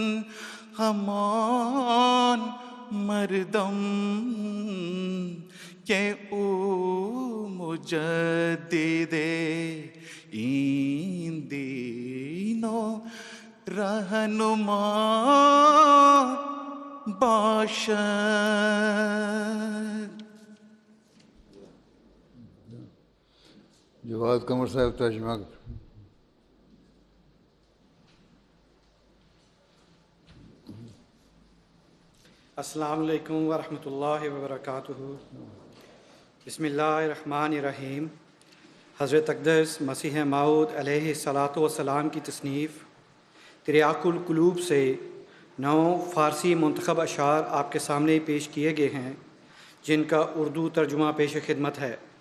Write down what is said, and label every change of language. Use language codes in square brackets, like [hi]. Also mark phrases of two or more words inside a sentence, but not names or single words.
[fa] ہمان مردم کہ او مجدد این دینو رہنما باشد. [ur] جواد قمر صاحب ترجمہ. [ar] السلام علیکم ورحمۃ اللہ وبرکاتہ۔ بسم اللہ الرحمن الرحیم۔ [ur] حضرت اقدس مسیح موعود علیہ الصلاۃ والسلام کی تصنیف تریاق القلوب سے 9 فارسی منتخب اشعار آپ کے سامنے پیش کیے گئے ہیں، جن کا اردو ترجمہ پیش خدمت ہے۔